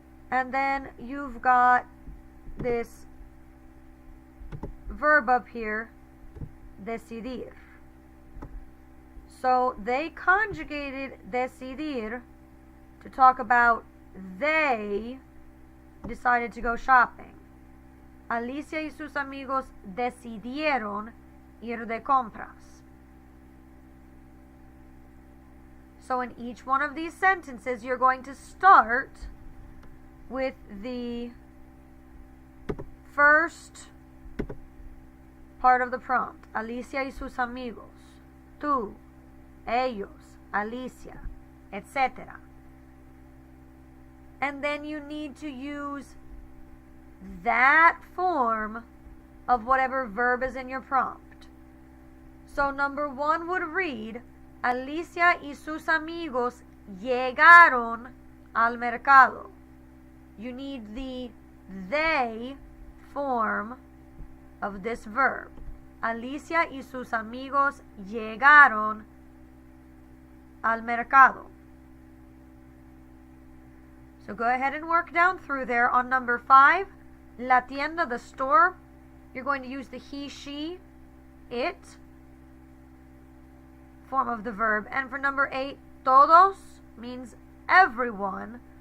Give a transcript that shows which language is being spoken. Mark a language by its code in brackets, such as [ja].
[en] And then you've got this verb up here, decidir. So they conjugated decidir to talk about they decided to go shopping. [es] Alicia y sus amigos decidieron ir de compras. [en] So in each one of these sentences, you're going to start with the first part of the prompt. [es] Alicia y sus amigos. Tú, ellos, Alicia, etc. [en] And then you need to use that form of whatever verb is in your prompt. So number 1 would read, [es] Alicia y sus amigos llegaron al mercado. [en] You need the they form of this verb. [es] Alicia y sus amigos llegaron al mercado. [en] So go ahead and work down through there. On number 5, la tienda, the store, you're going to use the he, she, it form of the verb. And for number 8, todos means everyone.